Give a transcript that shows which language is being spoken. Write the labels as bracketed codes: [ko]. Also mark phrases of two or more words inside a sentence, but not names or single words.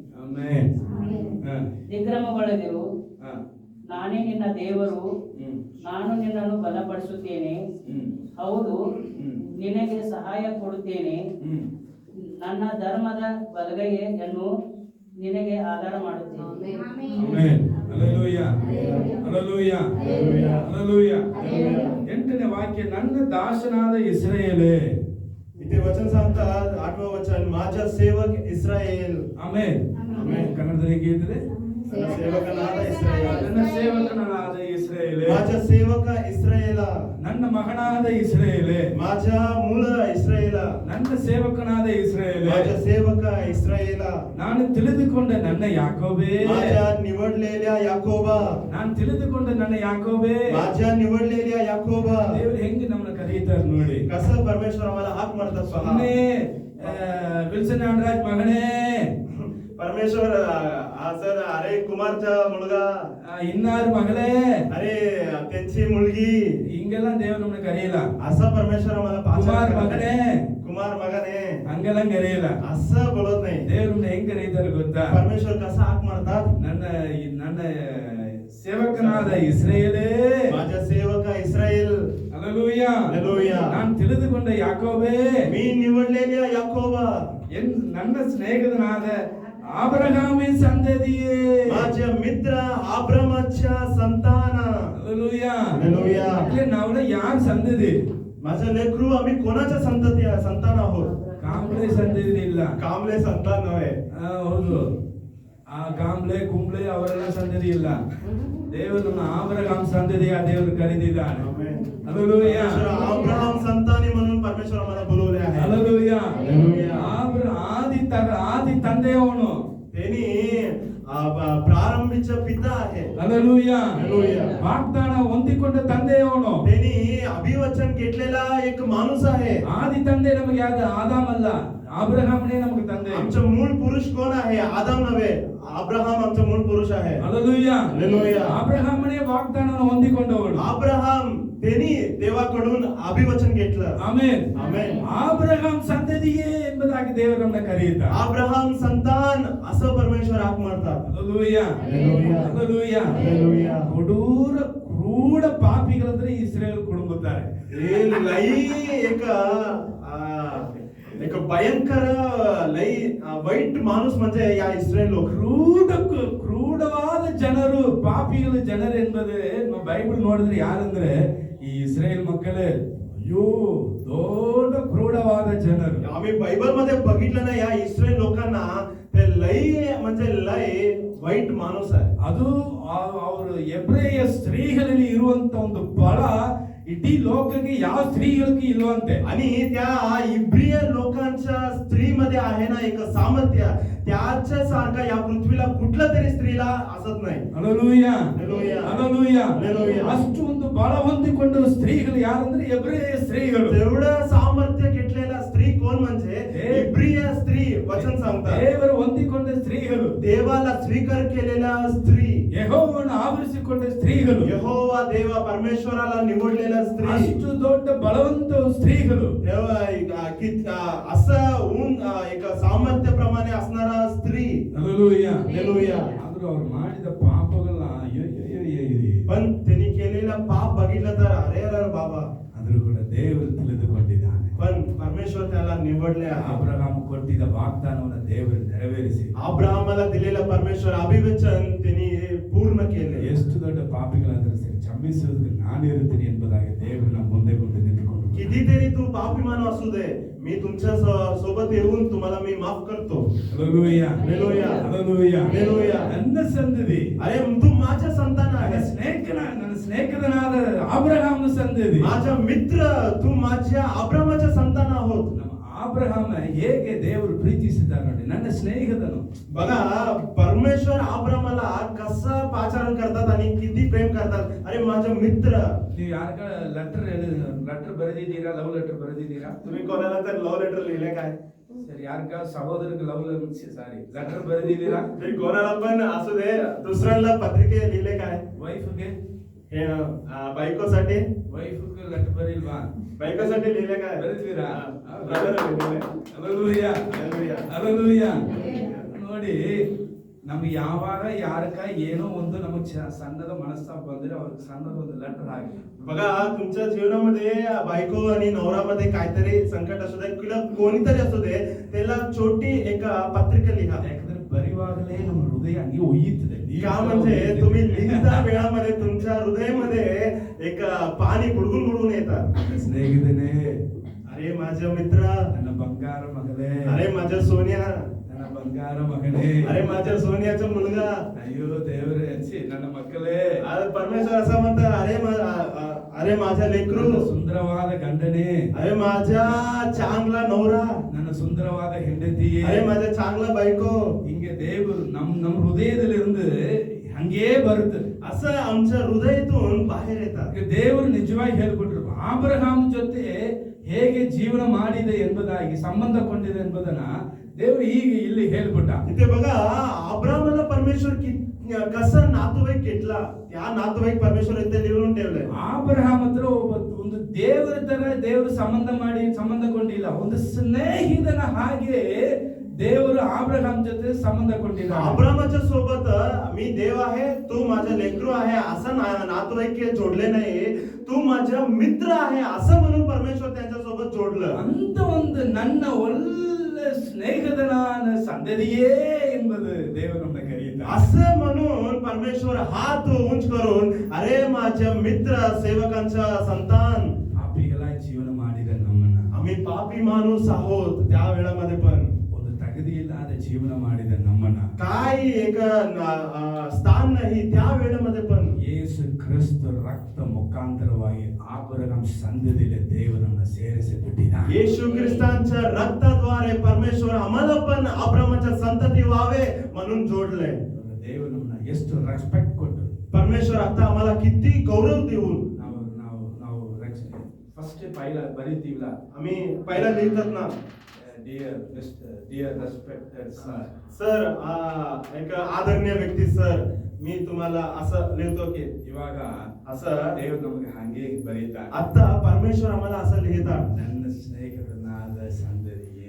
[kn] ದಿಗ್ಭ್ರಮಗೊಳ್ಳದಿರು, ನಾನೇ ನಿನ್ನ ದೇವರು, ನಾನು ನಿನ್ನನ್ನು ಬಲಪಡಿಸುತ್ತೇನೆ, ಹೌದು ನಿನಗೆ ಸಹಾಯ ಕೊಡುತ್ತೇನೆ, ನನ್ನ ಧರ್ಮದ ಬಲಗೈಯನ್ನು ನಿನಗೆ ಆಧಾರ ಮಾಡುತ್ತೇನೆ. ಆಮೆನ್. ಹಲ್ಲೆಲೂಯಾ. ಹಲ್ಲೆಲೂಯಾ. ಹಲ್ಲೆಲೂಯಾ. ಎಂಟನೇ ವಾಕ್ಯ, ನನ್ನ ದಾಸನಾದ ಇಸ್ರಾಯೇಲೇ. [mr] इथे वचन सांगतात 8व वचन, माझा सेवक इस्रायेल. [kn] ಆಮೆನ್. ಆಮೆನ್. ಕನ್ನಡದಲ್ಲಿ ಹೇಗೆ ಇದ್ರೆ ನನ್ನ ಸೇವಕನಾದ ಇಸ್ರಾಯೇಲ್. ನನ್ನ ಸೇವಕನಾದ ಇಸ್ರಾಯೇಲೇ. [mr] माझा सेवक इस्रायेल. [kn] ನನ್ನ ಮಗನಾದ ಇಸ್ರಾಯೇಲೇ. [mr] माझा मूळ इस्रायेल. [kn] ನನ್ನ ಸೇವಕನಾದ ಇಸ್ರಾಯೇಲೇ. [mr] माझा सेवक इस्रायेल. [kn] ನಾನು ತಿಳಿದುಕೊಂಡ ನನ್ನ ಯಾಕೋಬೇ. [mr] माझ्या निवडलेल्या याकोबा. [kn] ನಾನು ತಿಳಿದುಕೊಂಡ ನನ್ನ ಯಾಕೋಬೇ. [mr] माझ्या निवडलेल्या याकोबा. [kn] ದೇವರು ಹೆಂಗೆ ನಮ್ಮನ್ನ ಕರೀತಾರೆ ನೋಡಿ. [mr] कसं परमेश्वर आम्हाला हाक मारतात पहा. [kn] ಸುಮ್ಮನೆ ವಿಲ್ಸನ್ ಆಂಡ್ರಾಜ್ ಮಗನೇ, [mr] परमेश्वर असं अरे कुमारचा मुलगा, [kn] ಇನ್ನಾರು ಮಗಳೇ, [mr] अरे त्यांची मुलगी, [kn] ಹಿಂಗೆಲ್ಲ ದೇವರು ನಮ್ಮನ್ನ ಕರೆಯಲ್ಲ. [mr] असं परमेश्वर आम्हाला [kn] ಕುಮಾರ್ ಮಗನೇ, ಕುಮಾರ್ ಮಗನೇ ಹಂಗೆಲ್ಲ ಕರೆಯಲ್ಲ. [mr] असं बोलत नाही. [kn] ದೇವರು ಹೆಂಗ್ ಕರೀತಾರೆ ಗೊತ್ತಾ? [mr] परमेश्वर कसं हाक मारतात, [kn] ನನ್ನ ನನ್ನ ಸೇವಕನಾದ ಇಸ್ರಾಯೇಲೇ. [mr] माझा सेवक इस्रायल. [kn] ಹಲ್ಲೆಲೂಯಾ. ಹಲ್ಲೆಲೂಯಾ. ನಾನು ತಿಳಿದುಕೊಂಡ ಯಾಕೋಬೇ. [mr] मी निवडलेल्या याकोबा. [kn] ನನ್ನ ಸ್ನೇಹಿತನಾದ ಅಬ್ರಹಾಮಿನ ಸಂತತಿಯೇ. [mr] माझ्या मित्र अब्रामाच्या संतान. [kn] ಹಲ್ಲೆಲೂಯಾ. ಹಲ್ಲೆಲೂಯಾ. ಅಂದ್ರೆ ನಾವೆಲ್ಲ ಯಾರ ಸಂತತಿ? [mr] माझं लेकरू आम्ही कोणाच्या संतान आहोत? [kn] ಕಾಂಬ್ಳೆ ಸಂತತಿ ಇಲ್ಲ. [mr] कांबळे संतान नव्हे. [kn] ಹೌದು, ಆ ಕಾಂಬ್ಳೆ ಕುಂಬ್ಳೆ ಅವರೆಲ್ಲ ಸಂತತಿ ಇಲ್ಲ. ದೇವರು ನಮ್ಮ ಅಬ್ರಹಾಮ್ ಸಂತತಿಯ ದೇವರು ಕರೆದಿದ್ದಾನೆ. [mr] आमेन. [kn] ಹಲ್ಲೆಲೂಯಾ. [mr] परमेश्वर अब्राहम संतानी म्हणून परमेश्वर आम्हाला बोलवले आहे. [kn] ಹಲ್ಲೆಲೂಯಾ. ಹಲ್ಲೆಲೂಯಾ. ಆದಿ ತಂದೆಯವನು. [mr] त्यांनी प्रारंभीचा पिता आहे. [kn] ಹಲ್ಲೆಲೂಯಾ. ಹಲ್ಲೆಲೂಯಾ. ವಾಗ್ದಾನ ಹೊಂದಿಕೊಂಡ ತಂದೆಯವನು. [mr] त्यांनी अभिवचन घेतलेला एक माणूस आहे. [kn] ಆದಿ ತಂದೆ ನಮಗೆ ಯಾರು? ಆದಾಮ್ ಅಲ್ಲ, ಅಬ್ರಹಾಮನೇ ನಮಗೆ ತಂದೆ. [mr] आमचं मूळ पुरुष कोण आहे? आदाम नव्हे, अब्राहम आमचं मूळ पुरुष आहे. [kn] ಹಲ್ಲೆಲೂಯಾ. ಹಲ್ಲೆಲೂಯಾ. ಅಬ್ರಹಾಮನೇ ವಾಗ್ದಾನವನ್ನು ಹೊಂದಿಕೊಂಡವನು. [mr] अब्राहम त्यांनी देवाकडून अभिवचन घेतलं. [kn] ಆಮೆನ್. [mr] आमेन. [kn] ಅಬ್ರಹಾಂ ಸಂತತಿಯೇ ಎಂಬುದಾಗಿ ದೇವರು ನಮ್ಮನ್ನ ಕರೆಯುತ್ತಾರೆ. [mr] अब्राहम संतान असं परमेश्वर हाक मारतात. [kn] ಹಲ್ಲೆಲೂಯಾ. ಹಲ್ಲೆಲೂಯಾ. ಹಲ್ಲೆಲೂಯಾ. ಹಲ್ಲೆಲೂಯಾ. ಕ್ರೂಡ ಪಾಪಿಗಳಂದ್ರೆ ಇಸ್ರೇಲ್ ಕುಟುಂಬದ್ದಾರೆ. [mr] हे लई एक भयंकर लई वाईट माणूस म्हणजे या इस्रायल लोक. [kn] ಕ್ರೂಡವಾದ ಜನರು, ಪಾಪಿಗಳ ಜನರು ಎಂಬುದು ಬೈಬಲ್ ನೋಡಿದ್ರೆ ಯಾರಂದ್ರೆ ಈ ಇಸ್ರೇಲ್ ಮಕ್ಕಳೇ. ಅಯ್ಯೋ, ದೊಡ್ಡ ಕ್ರೂಡವಾದ ಜನರು. [mr] आम्ही बायबल मध्ये बघितलं ना, या इस्रायल लोकांना ते लई म्हणजे लई वाईट माणूस आहे. [kn] ಅದು ಅವರು ಎಬ್ರೇಯ ಸ್ತ್ರೀಗಳಲ್ಲಿ ಇರುವಂತ ಒಂದು ಬಲ ಇಡೀ ಲೋಕಕ್ಕೆ ಯಾವ ಸ್ತ್ರೀಗಳಿಗೆ ಇಲ್ವಂತೆ. [mr] आणि त्या इब्रिय लोकांच्या स्त्रीमध्ये आहे ना एक सामर्थ्य, त्याच्या सारखा या पृथ्वीला कुठल्या तरी स्त्रीला असत नाही. [kn] ಹಲ್ಲೆಲೂಯಾ. ಹಲ್ಲೆಲೂಯಾ. ಹಲ್ಲೆಲೂಯಾ. ಹಲ್ಲೆಲೂಯಾ. ಅಷ್ಟು ಒಂದು ಬಲ ಹೊಂದಿಕೊಂಡ ಸ್ತ್ರೀಗಳು ಯಾರಂದ್ರೆ ಎಬ್ರೇಯ ಸ್ತ್ರೀಗಳು. [mr] तेवढं सामर्थ्य घेतलेला स्त्री कोण म्हणजे इब्रिय स्त्री. वचन सांगतात [kn] ದೇವರು ಹೊಂದಿಕೊಂಡ ಸ್ತ್ರೀಗಳು, [mr] देवाला स्वीकार केलेल्या स्त्री, [kn] ಯೆಹೋವನು ಆವರಿಸಿಕೊಂಡ ಸ್ತ್ರೀಗಳು, [mr] यहोवा देवा परमेश्वराला निवडलेल्या स्त्री, [kn] ಅಷ್ಟು ದೊಡ್ಡ ಬಲವಂತ ಸ್ತ್ರೀಗಳು. [mr] तेव्हा असं एक सामर्थ्यप्रमाणे असणारा स्त्री. [kn] ಹಲ್ಲೆಲೂಯಾ. [mr] हल्लेलूया. [kn] ಆದ್ರೂ ಅವ್ರು ಮಾಡಿದ ಪಾಪಗಳನ್ನ [mr] पण त्यांनी केलेला पाप बघितलं तर अरे अरे बाबा, [kn] ಆದ್ರೂ ಕೂಡ ದೇವರು ತಿಳಿದುಕೊಂಡಿದ್ದಾನೆ. [mr] पण परमेश्वर त्याला निवडले आहे. [kn] ಅಬ್ರಹಾಂ ಕೊಟ್ಟಿದ್ದ ವಾಗ್ದಾನವನ್ನು ದೇವರು ನೆರವೇರಿಸಿ [mr] अब्राहमाला दिलेलं परमेश्वर अभिवचन त्यांनी पूर्ण केले. [kn] ಎಷ್ಟು ದೊಡ್ಡ ಪಾಪಿಗಳಾದರೂ ಸರಿ ಕ್ಷಮಿಸುವುದಕ್ಕೆ ನಾನಿರುತ್ತೇನೆ ಎಂಬುದಾಗಿ ದೇವರು ನಮ್ಮ ಮುಂದೆ ಕೊಂಡು ನಿಂತುಕೊಂಡು [mr] कितीतरी तू पापीमान असू दे, मी तुमच्या सोबत येऊन तुम्हाला मी माफ करतो. [kn] ಹಲ್ಲೆಲೂಯಾ. ಹಲ್ಲೆಲೂಯಾ. ಹಲ್ಲೆಲೂಯಾ. ಹಲ್ಲೆಲೂಯಾ. ನನ್ನ ಸಂತತಿ, [mr] अरे तू माझ्या संतान [kn] ನನ್ನ [mr] आहेस. [kn] ನನ್ನ ಸ್ನೇಹಿತನಾದ ಅಬ್ರಹಾಮನ ಸಂತತಿ. [mr] माझा मित्र, तू माझ्या अब्रामाच्या संतान आहोत. [kn] ನಮ್ಮ ಅಬ್ರಹಾಮ ಹೇಗೆ ದೇವರು ಪ್ರೀತಿಸಿದ್ದಾರೆ ನೋಡಿ, ನನ್ನ ಸ್ನೇಹಿತನು. [mr] बघा परमेश्वर अब्रामाला कसं पाचारण करतात आणि किती प्रेम करतात. अरे माझा मित्र. [kn] ನೀವು ಯಾರ ಲೆಟರ್ ಬರೆದಿದ್ದೀರಾ? [en] love letter [kn] ಬರೆದಿದ್ದೀರಾ? [mr] तुम्ही कोणाला तर [en] love letter [mr] लिहिले काय? [kn] ಸರಿ, ಯಾರಿಗ ಸಹೋದರಿಗೆ [en] love letter [kn] ಬರೆದಿದ್ದೀರಾ? [mr] तरी कोणाला पण असू दे, दुसऱ्याला पत्रिके लिहिले काय? [kn] ವೈಫ್ಗೆ [mr] हे बायकोसाठी. [kn] ವೈಫ್ಗೆ ಲೆಟರ್ ಬರೀಲ್ವಾ? [mr] बायकोसाठी लिहिले काय? [kn] ಬರೆದಿದ್ದೀರಾ? [mr] ಬ್ರದರ್ लिहिले. [kn] ಹಲ್ಲೆಲೂಯಾ. ಹಲ್ಲೆಲೂಯಾ. ಹಲ್ಲೆಲೂಯಾ. ನೋಡಿ, ನಮ್ಗೆ ಯಾವಾಗ ಯಾರಕ ಏನೋ ಒಂದು ನಮಗೆ ಸಣ್ಣದ ಮನಸ್ತಾಪ ಬಂದ್ರೆ ಅವ್ರಿಗೆ ಸಣ್ಣದ ಒಂದು ಲೆಟರ್ ಹಾಕಿ [mr] बघा तुमच्या जीवनामध्ये बायको आणि नवरामध्ये काहीतरी संकट असू दे किंवा कोणीतरी असू दे त्याला छोटी एक पत्रिका लिहा. [kn] ಯಾಕಂದ್ರೆ ಬರಿವಾಗಲೇ ನಮ್ಮ ಹೃದಯ ಹಂಗೆ ಒಯ್ಯುತ್ತದೆ [mr] का म्हणजे तुम्ही लिहिता वेळामध्ये तुमच्या हृदयामध्ये एक पाणी बुडगुन बुडगुन येतात. [kn] ಸ್ನೇಹಿತನೇ, [mr] अरे माझ्या मित्र, [kn] ನನ್ನ ಬಂಗಾರ ಮಗಳೇ, [mr] अरे माझ्या सोन्या, [kn] ನನ್ನ ಬಂಗಾರ ಮಗನೇ, [mr] अरे माझ्या सोन्याचा मुलगा. [kn] ಅಯ್ಯೋ ದೇವರೇ, ನನ್ನ ಮಕ್ಕಳೇ, [mr] अरे परमेश्वर असं म्हणतात, अरे माझ्या लेकरू, [kn] ನನ್ನ ಸುಂದರವಾದ ಗಂಡನೇ, [mr] अरे माझ्या चांगला नवरा, [kn] ನನ್ನ ಸುಂದರವಾದ ಹೆಂಡತಿಯೇ, [mr] अरे माझ्या चांगला बायको. [kn] ಹಿಂಗೆ ದೇವರು ನಮ್ಮ ಹೃದಯದಲ್ಲಿருந்து ಹಂಗೇ ಬರುತ್ತದೆ. [mr] असं आमच्या हृदयातून बाहेर येतात. [kn] ಈಗ ದೇವರು ನಿಜವಾಗಿ ಹೇಳ್ಬಿಟ್ರು, ಆಬ್ರಹಾಮ್ ಜೊತೆ ಹೇಗೆ ಜೀವನ ಮಾಡಿದೆ ಎಂಬುದಾಗಿ ಸಂಬಂಧಕೊಂಡಿದೆ ಎಂಬುದನ್ನ ದೇವರು ಹೀಗೆ ಇಲ್ಲಿ ಹೇಳ್ಬಿಟ್ಟ. [mr] इथे बघा अब्राहमाला परमेश्वर कसं नातवाईक घेतला, त्या नातवाईक परमेश्वर इथे लिहून ठेवलंय. [kn] ಆಬ್ರಹಾಮ್ ಹತ್ರ ಒಂದು ದೇವರ ತರ ದೇವರು ಸಂಬಂಧಗೊಂಡಿಲ್ಲ, ಒಂದು ಸ್ನೇಹಿತನ ಹಾಗೆ ದೇವರು ಆಬ್ರಹಾಮ್ ಜೊತೆ ಸಂಬಂಧಗೊಂಡಿಲ್ಲ. [mr] अब्राहमाच्या सोबत मी देव आहे, तू माझा लेकरू आहे असं नातवाईक जोडले नाही, तू माझा मित्र आहे असं म्हणून परमेश्वर त्यांच्या सोबत जोडलं. [kn] ಅಂತ ಒಂದು ನನ್ನ ಒಳ್ಳೆ ಸ್ನೇಹಿತನ ಸಂದದಿಯೇ ಎಂಬುದು ದೇವರು ನಮ್ಮನ್ನ ಕರೆಯುತ್ತಾರೆ. [mr] असं म्हणून परमेश्वर हात उंच करून अरे माझ्या मित्र सेवकांचा संतान. [kn] ಪಾಪಿಗಳ ಜೀವನ ಮಾಡಿದ ನಮ್ಮನ್ನ, [mr] आम्ही पापी माणूस आहोत त्या वेळामध्ये पण [kn] ಒಂದು ತಗದಿಯಿಲ್ಲದ ಜೀವನ ಮಾಡಿದ ನಮ್ಮನ್ನ [mr] काही एक स्थान नाही त्या वेळेमध्ये पण [kn] ಯೇಸು ಕ್ರಿಸ್ತ ರಕ್ತ ಮುಖಾಂತರವಾಗಿ ಆಬ್ರಹಾಮ್ ಸಂದದಿಯಲ್ಲಿ ದೇವರನ್ನ ಸೇರಿಸಿ ಬಿಟ್ಟಿದ್ದಾನೆ. [mr] येशू ख्रिस्तांच्या रक्ताद्वारे परमेश्वर आम्हाला पण अब्राहमाच्या संतती व्हावे म्हणून जोडलंय. [kn] ದೇವರು ನಮ್ಮನ್ನ ಎಷ್ಟು ರೆಸ್ಪೆಕ್ಟ್ ಕೊಟ್ಟು [mr] परमेश्वर आता आम्हाला किती गौरव देऊन [kn] ನಾವು ಫಸ್ಟ್ ಪೈಲ ಬರೀತೀವಲ್ಲ, [mr] आम्ही पहिला लिहितात ना, [en] Dear respected sir, [mr] सर एक आदरणीय व्यक्ती सर, मी तुम्हाला असं लिहितो की [kn] ಇವಾಗ [mr] असं [kn] ದೇವರು ನಮಗೆ ಹಾಗೆ ಬರೀತಾರೆ. [mr] आता परमेश्वर आम्हाला असं लिहितात, [kn] ನನ್ನ ಸ್ನೇಹಿತನಾದ ಸಂದದಿಯೇ,